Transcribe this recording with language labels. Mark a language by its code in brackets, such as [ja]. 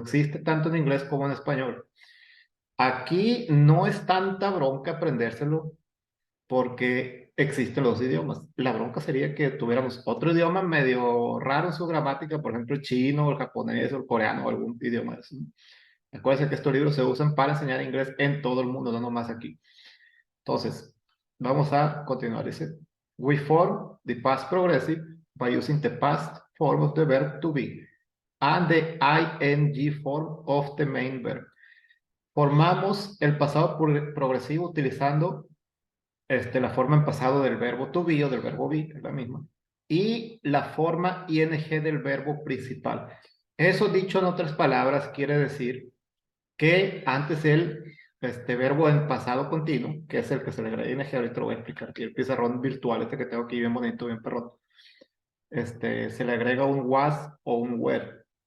[es] Existe tanto en inglés como en español. Aquí no es tanta bronca aprendérselo porque existen los idiomas. La bronca sería que tuviéramos otro idioma medio raro en su gramática, por ejemplo, el chino, el japonés, o el coreano, o algún idioma de eso, ¿no? Acuérdense que estos libros se usan para enseñar inglés en todo el mundo, no nomás aquí. Entonces, vamos a continuar. Dice, [en] we form the past progressive by using the past form of the verb to be and the ing form of the main verb. [es] Formamos el pasado progresivo utilizando la forma en pasado del verbo to be o del verbo be, es la misma, y la forma ing del verbo principal. Eso dicho en otras palabras quiere decir que antes este verbo en pasado continuo, que es el que se le agrega ing, ahorita lo voy a explicar aquí, el pizarrón virtual que tengo aquí bien bonito, bien perrón, se le agrega un was o un were.